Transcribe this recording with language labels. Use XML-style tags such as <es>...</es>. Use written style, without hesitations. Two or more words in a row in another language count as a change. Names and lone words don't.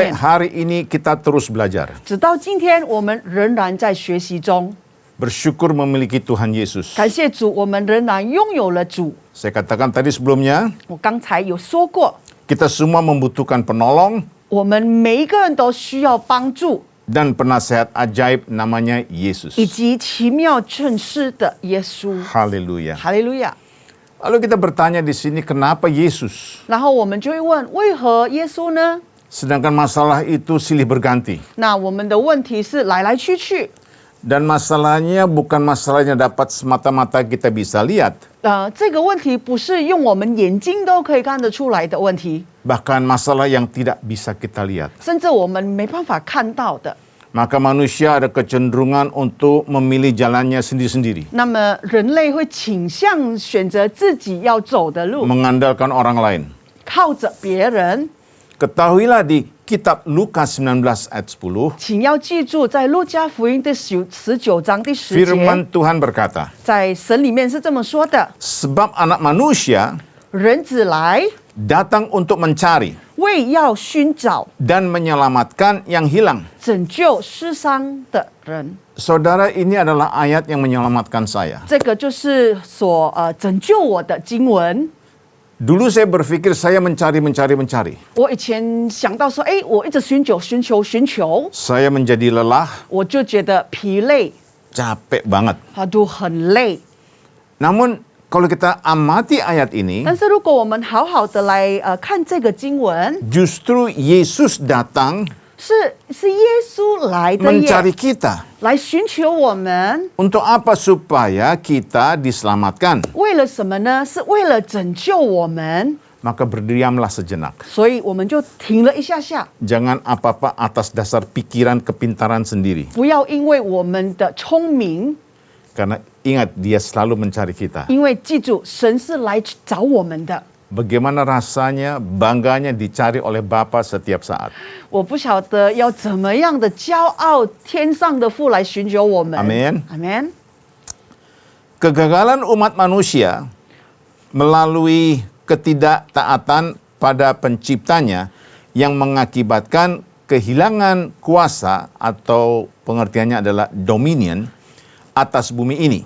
<id>Sampai 面。 hari ini kita terus belajar.</id> <zh>直到今天，我们仍然在学习中。</zh> <id>Bersyukur memiliki Tuhan Yesus.</id> <zh>感谢主，我们仍然拥有了主。</zh> <id>Saya katakan tadi sebelumnya,</id> <zh>我刚才有说过，</zh> <id>kita semua membutuhkan penolong</id> <zh>我们每一个人都需要帮助，</zh> <id>dan penasehat ajaib namanya Yesus.</id> <zh>以及奇妙正师的耶稣。</zh> <id>Haleluya.</id> <zh>哈利路亚。</zh> <id>Lalu kita bertanya di sini, kenapa Yesus?</id> <zh>然后我们就会问，为何耶稣呢？</zh> <id>Sedangkan masalah itu silih berganti.</id> <zh>那我们的问题是来来去去，</zh> <id>Dan masalahnya bukan masalahnya dapat semata-mata kita bisa lihat.</id> <zh>这个问题不是用我们眼睛都可以看得出来的问题，</zh> <id>Bahkan masalah yang tidak bisa kita lihat.</id> <zh>甚至我们没办法看到的。</zh> <id>Maka manusia ada kecenderungan untuk memilih jalannya sendiri-sendiri.</id> <zh>那么人类会倾向选择自己要走的路，</zh> <id>Mengandalkan orang lain.</id> <zh>靠着别人。</zh> <id>Ketahuilah di kitab Lukas 19 ayat 10,</id> <zh>请要记住，在路加福音的19章第10节，</zh> <id>firman Tuhan berkata,</id> <zh>在神里面是这么说的：</zh> <id>sebab anak manusia</id> <zh>人子来，</zh> <id>datang untuk mencari</id> <zh>为要寻找</zh> <id>dan menyelamatkan yang hilang.</id> <zh>拯救失丧的人。</zh> <id>Saudara, ini adalah ayat yang menyelamatkan saya.</id> <zh>这个就是拯救我的经文。</zh> <id>Dulu saya berpikir saya mencari.</id> <zh>我以前想到说，我一直寻求，</zh> <id>Saya menjadi lelah,</id> <zh>我就觉得疲累，</zh> <id>capek banget.</id> <zh>都很累。</zh> <id>Namun kalau kita amati ayat ini,</id> <zh>但是如果我们好好的来看这个经文，</zh> <id>justru Yesus datang</id> <zh>是耶稣来的</zh> <id>mencari 耶， kita.</id> <zh>来寻求我们。</zh> <id>Untuk apa? Supaya kita diselamatkan.</id> <zh>为了什么呢？是为了拯救我们，</zh> <id>Maka berdiamlah sejenak.</id> <zh>所以我们就停了一下下，</zh> <id>Jangan apa-apa atas dasar pikiran kepintaran sendiri.</id> <zh>不要因为我们的聪明，</zh> <id>Karena ingat, dia selalu mencari kita.</id> <zh>因为记住，神是来找我们的。</zh> <id>Bagaimana rasanya, bangganya dicari oleh Bapa setiap saat.</id> <zh>我不晓得要怎么样的骄傲，天上的父来寻求我们。</zh> <id>Amin.</id> <zh>阿门。</zh> <id>Kegagalan umat manusia melalui ketidaktaatan pada penciptanya yang mengakibatkan kehilangan kuasa atau pengertiannya adalah dominion atas bumi ini.</id>